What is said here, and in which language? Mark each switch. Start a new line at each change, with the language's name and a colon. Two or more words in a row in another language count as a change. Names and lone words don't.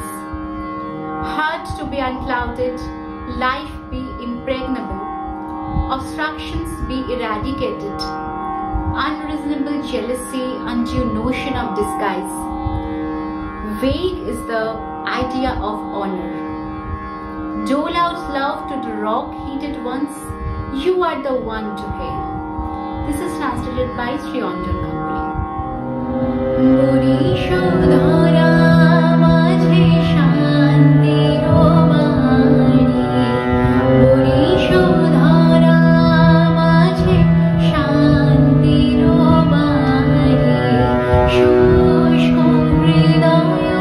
English: Heart to be unclouded, life be impregnable, obstructions be eradicated, unreasonable jealousy, undue notion of disguise. Vague is the idea of honor. Dole out love to the rock-heated ones, you are the one to hail. This is translated by Sri Anjan Ganguly.
Bangla: বরিষ ধরা মাঝে শান্তির বারি, বরিষ ধরা মাঝে শান্তির বারি, শুষ্ক হৃদয়